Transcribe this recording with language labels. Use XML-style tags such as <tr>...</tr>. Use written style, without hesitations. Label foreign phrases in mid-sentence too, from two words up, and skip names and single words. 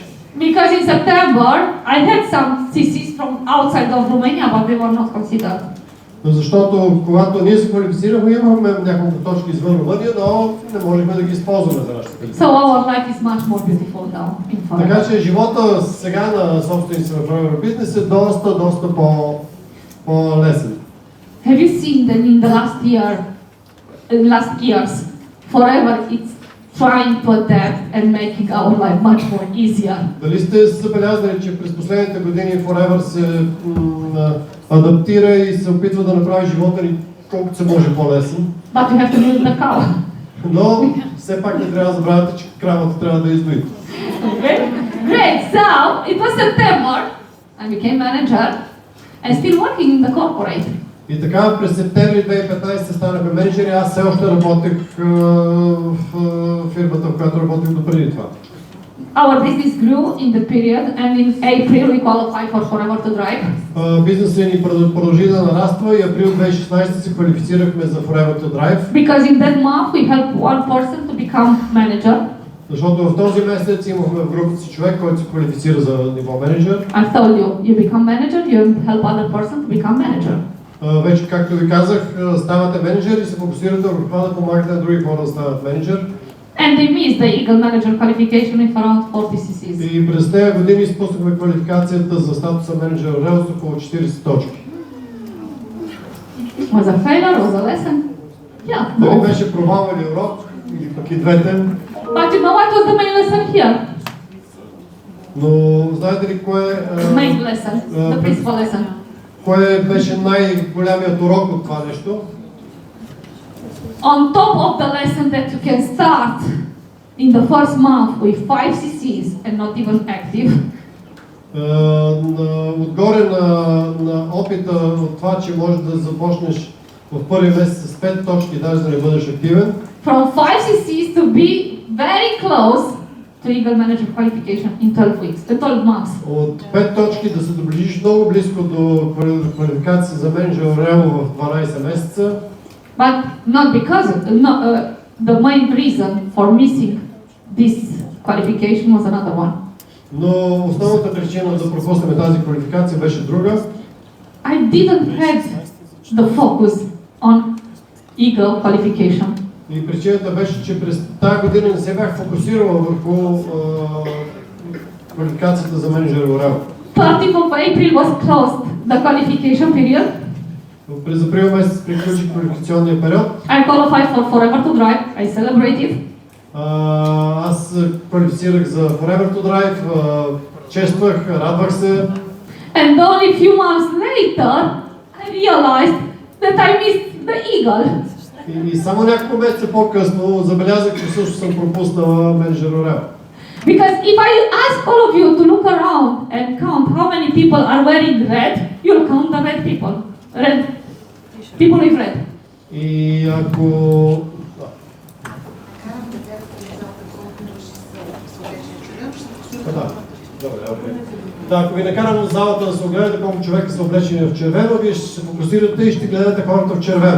<en>Because in September, I had some cc's from outside of Romania, but they were not considered.</en> <bg>Защото когато ние се квалифицирахме, имахме няколко точки извън Румъния, но не можехме да ги използваме за нашата квалификация.</bg> <en>So our life is much more beautiful now in Forever.</en> <bg>Така че живота сега на собственици на Forever Business е доста по-лесен.</bg> <en>Have you seen that in the last years, Forever it's trying to adapt and making our life much more easier?</en> <bg>Дали сте забелязали, че през последните години Forever се адаптира и се опитва да направи живота ни колкото се може по-лесен?</bg> <en>But you have to milk the cow.</en> <bg>Но все пак не трябва да забравяте, че кравата трябва да издои.</bg> <en>Okay? Great. So it was September. I became manager and still working in the corporate.</en> <bg>И така през септември 2015 станахме менеджери, аз все още работех в фирмата, в която работех допреди това.</bg> <en>Our business grew in the period and in April we qualified for Forever to Drive.</en> <bg>Бизнесът ни продължи да нараства и април 2016 се квалифицирахме за Forever to Drive.</bg> <en>Because in that month we helped one person to become manager.</en> <bg>Защото в този месец имахме в групата си човек, който се квалифицира за ниво менеджер.</bg> <en>I told you, you become manager, you help other person to become manager.</en> <bg>Вече, както ви казах, ставате менеджер и се фокусирате върху това да помагате на други хора да стават менеджер.</bg> <en>And they missed the Eagle Manager qualification with around 40 cc's.</en> <bg>И през тези години изпуснахме квалификацията за статуса менеджер ОРЕЛ с около 40 точки.</bg> <en>Was a failure, was a lesson? Yeah.</en> <bg>Дали беше провал или урок, или пък и двете.</bg> <en>But you know what was the main lesson here?</en> <bg>Но знаете ли кое</bg> <en>Main lesson, the principal lesson.</en> <bg>Кое беше най-голямият урок от това нещо?</bg> <en>On top of the lesson that you can start in the first month with 5 cc's and not even active.</en> <bg>Отгоре на опита от това, че можеш да започнеш в първи месец с 5 точки, даже да не бъдеш активен.</bg> <en>From 5 cc's to be very close to Eagle Manager qualification in 12 weeks, 12 months.</en> <bg>От 5 точки да се доближиш много близко до квалификация за менеджер ОРЕЛ в 12 месеца.</bg> <en>But not because, the main reason for missing this qualification was another one.</en> <bg>Но основната причина да пропуснем тази квалификация беше друга.</bg> <en>I didn't have the focus on Eagle qualification.</en> <bg>И причината беше, че през тази година не се бях фокусирал върху квалификацията за менеджер ОРЕЛ.</bg> <en>30th of April was closed, the qualification period. През април месец приключи квалификационния период. I qualified for Forever to Drive. I celebrated.</en> <bg>Аз квалифицирах за Forever to Drive, чествах, радвах се.</bg> <en>And only a few months later, I realized that I missed the Eagle.</en> <bg>И само няколко месеца по-късно забелязах, че също съм пропуснала менеджер ОРЕЛ.</bg> <en>Because if I ask all of you to look around and count how many people are wearing red, you'll count the red people. Red. People with red.</en> <bg>И ако... Да, ако ви накарам в залата да се огледате колко човека са облечени в червено, вие ще се фокусирате и ще гледате хората в червено.</bg>